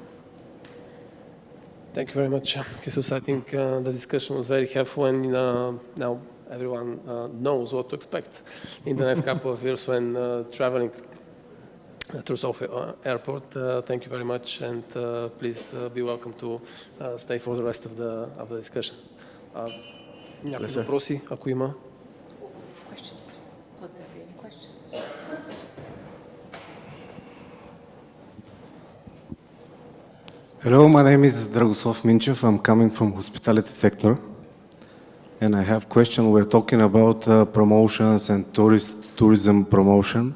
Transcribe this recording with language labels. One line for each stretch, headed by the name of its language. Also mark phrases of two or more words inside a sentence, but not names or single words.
English: Thank you very much, Jesus. I think the discussion was very helpful, and now everyone knows what to expect in the next couple of years when traveling through Sofia Airport. Thank you very much, and please be welcome to stay for the rest of the discussion.
Bulgarian: Някакви въпроси, ако има?
English: Questions? Would there be any questions? Hello, my name is Dragoslav Minchev. I'm coming from hospitality sector, and I have a question. We're talking about promotions and tourism promotion.